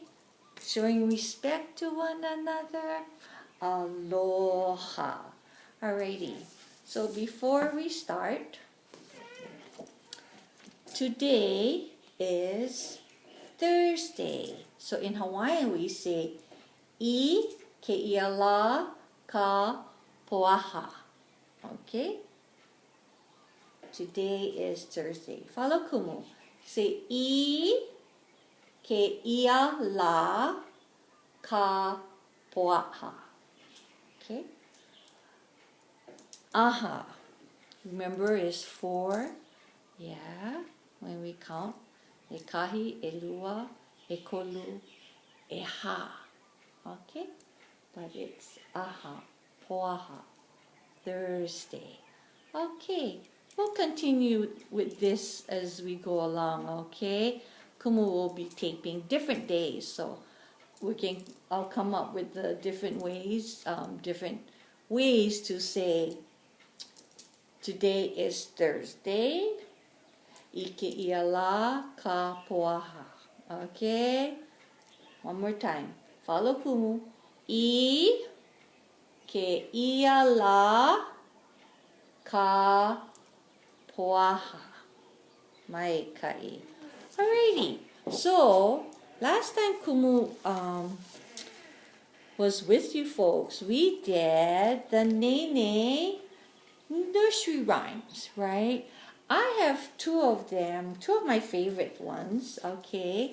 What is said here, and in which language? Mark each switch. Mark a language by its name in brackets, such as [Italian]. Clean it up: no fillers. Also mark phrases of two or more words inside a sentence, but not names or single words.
[English] Showing respect to one another. Aloha. Alrighty. So before we start, today is Thursday. So in Hawaiian we say [Hawaiian] I ke ia la ka poaha. [English] Okay? Today is Thursday. Follow Kumu. Say [Hawaiian] I ke ia la ka poaha. [English] Okay? Aha. Remember is 4. Yeah. When we count. [Hawaiian] E kahi, e lua, e kolu, e ha. [English] Okay? But it's aha. Poaha. Thursday. Okay. We'll continue with this as we go along. Okay? Kumu will be taping different days. So I'll come up with the different ways to say today is Thursday. [Hawaiian] Ike ia la ka poaha. [English] Okay? One more time. Follow Kumu. [Hawaiian] I ke ia la ka poaha. Mai kai. [English] Alrighty. So, last time Kumu was with you folks, we did the Nene nursery rhymes, right? I have 2 of them, 2 of my favorite ones, okay?